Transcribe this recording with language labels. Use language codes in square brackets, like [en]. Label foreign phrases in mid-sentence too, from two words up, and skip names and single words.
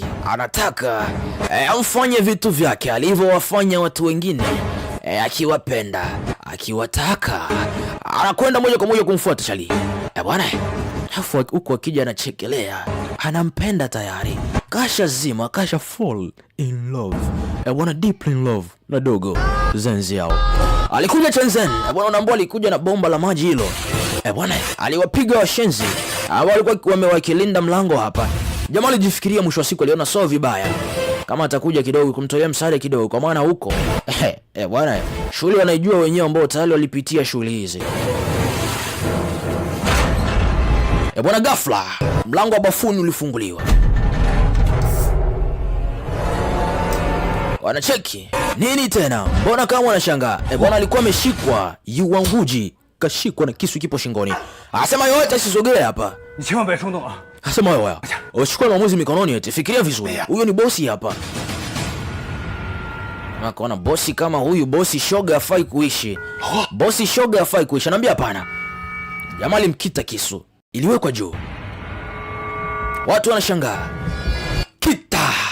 [sw] Anataka amfanye vitu vyake alivyowafanya watu wengine. Akiwapenda, akiwataka, anakwenda moja kwa moja kumfuata Chali. Bwana, afu huku akija anachekelea, anampenda tayari, kasha zima, kasha [en] fall in love. [sw] Bwana, [en] deep in love [sw] na dogo Zenzi yao. Alikuja Shenzhen. Bwana, unaambia alikuja na bomba la maji hilo. Bwana, aliwapiga washenzi walikuwa wamewakilinda mlango hapa. Jamaa alijifikiria, mwisho wa siku aliona sio vibaya kama atakuja kidogo kumtolea msaada kidogo, kwa maana huko bwana, shule wanaijua wenyewe ambao tayari walipitia shule hizi. Bwana, ghafla mlango wa bafuni ulifunguliwa. Wanacheki nini tena? Mbona kama wanashangaa? Bwana, alikuwa ameshikwa. Yu Wenwuji kashikwa na kisu kipo shingoni. Asema yote asisogee hapa. [zh] 你千万别冲动啊！ [sw] Asema wewe, uchukue maamuzi mikononi eti. Fikiria vizuri. Huyo ni bosi hapa. Akaona bosi kama huyu, bosi shoga hafai kuishi. Bosi shoga hafai kuishi. Anambia hapana. Jamaa alimkita kisu. Iliwekwa juu. Watu wanashangaa. Kita.